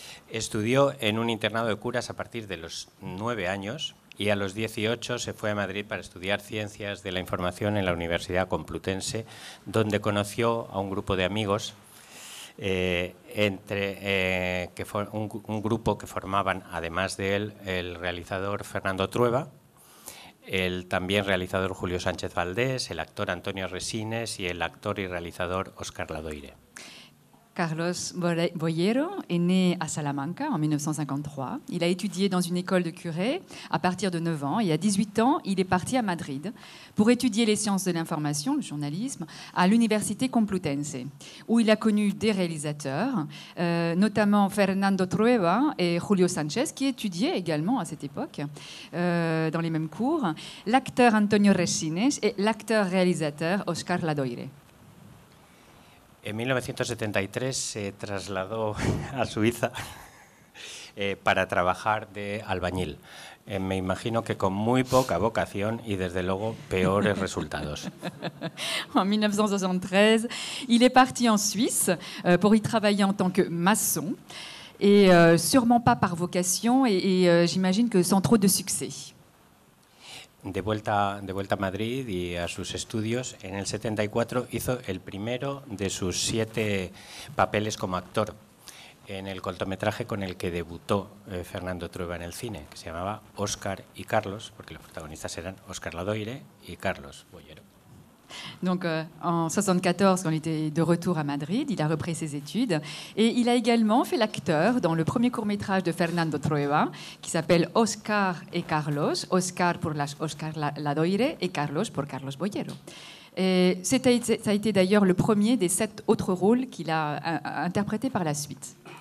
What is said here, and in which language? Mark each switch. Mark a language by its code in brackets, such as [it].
[es] Estudió en un internado de curas a partir de los 9 años y a los 18 se fue a Madrid para estudiar Ciencias de la Información en la Universidad Complutense, donde conoció a un grupo de amigos, un grupo que formaban, además de él, el realizador Fernando Trueba, el también realizador Julio Sánchez Valdés, el actor Antonio Resines y el actor y realizador Óscar Ladoire. [fr] Carlos Boyero est né à Salamanca en 1953. Il a étudié dans une école de curés à partir de 9 ans et à 18 ans, il est parti à Madrid pour étudier les sciences de l'information, le journalisme, à l'Université Complutense, où il a connu des réalisateurs, notamment Fernando Trueba et Julio Sánchez, qui étudiaient également à cette époque dans les mêmes cours, l'acteur Antonio Resines et l'acteur-réalisateur Óscar Ladoire. [es] En 1973 se trasladó a Suiza para trabajar de albañil. Me imagino que con muy poca vocación y desde luego peores resultados. [fr] En 1973, il est parti en Suisse pour y travailler en tant que maçon et sûrement pas par vocation et j'imagine que sans trop de succès. [es] De vuelta a Madrid y a sus estudios, en el 74 hizo el primero de sus 7 papeles como actor en el cortometraje con el que debutó Fernando Trueba en el cine, que se llamaba Óscar y Carlos, porque los protagonistas eran Óscar Ladoire y Carlos Boyero. [fr] Donc en 1974, quand il était de retour à Madrid, il a repris ses études et il a également fait l'acteur dans le premier court-métrage de Fernando Trueba qui s'appelle Óscar et Carlos, Óscar pour Óscar Ladoire et Carlos pour Carlos Boyero. Et ça a été d'ailleurs le premier des 7 autres rôles qu'il a interprétés par la suite.